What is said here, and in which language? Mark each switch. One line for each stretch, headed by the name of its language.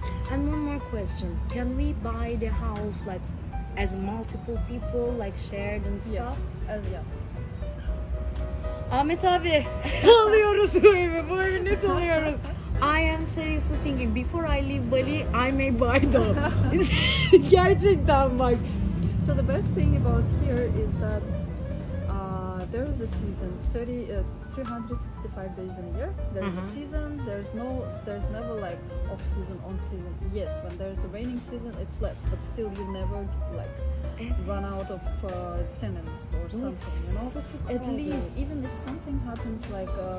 English: And one more question: can we buy the house like as multiple people, like shared and stuff? Yes, yeah.
Turkish: Ahmet abi alıyoruz bu evi, bu evi net alıyoruz.
English: I am seriously thinking before I leave Bali, I may buy them.
Turkish: Gerçekten bak.
English: So the best thing about here is that there is a season, 365 days in a year. There is a season. There's never like off season, on season. Yes, when there is a raining season, it's less, but still you never like run out of tenants or something. You know, at least even if something happens like